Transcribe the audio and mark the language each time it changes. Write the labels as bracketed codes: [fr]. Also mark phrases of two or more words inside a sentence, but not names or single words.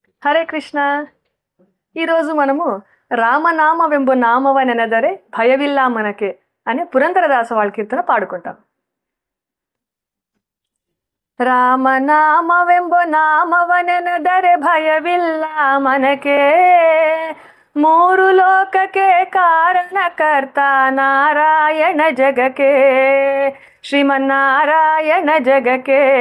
[te] హరే కృష్ణ. ఈరోజు మనము రామనామವೆಂಬ నామವನೆನೆದರೆ ಭಯವಿಲ್ಲ మనకే అనే పురంధరదాస వాళ్ళ కీర్తన పాడుకుంటాం. [kn] ರಾಮನಾಮವೆಂಬ ನಾಮವನೆನೆದರೆ ಭಯವಿಲ್ಲ మనకే, ಮೂರು ಲೋಕಕ್ಕೆ ಕಾರಣಕರ್ತ ನಾರಾಯಣ ಜಗಕ್ಕೆ, ಶ್ರೀಮನ್ನಾರಾಯಣ ಜಗಕ್ಕೆ.